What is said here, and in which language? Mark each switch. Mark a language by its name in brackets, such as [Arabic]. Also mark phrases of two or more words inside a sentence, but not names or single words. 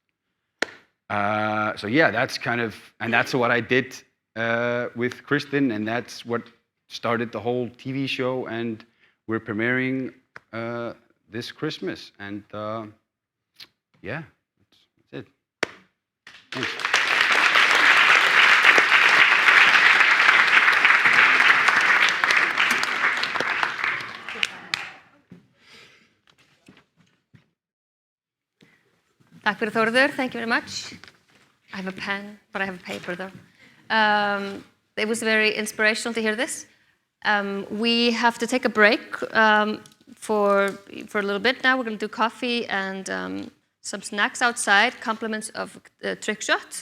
[English] So yeah, that's that's what I did with Kristen, and that's what started the whole TV show, and we're premiering this Christmas, and yeah, that's it. Thanks. [Icelandic] Takk fyrir Þórður, [English] thank you very much. I have a pen, but I have a paper though. It was very inspirational to hear this. We have to take a break for a little bit now. We're going to do coffee and some snacks outside, compliments of Trickshot.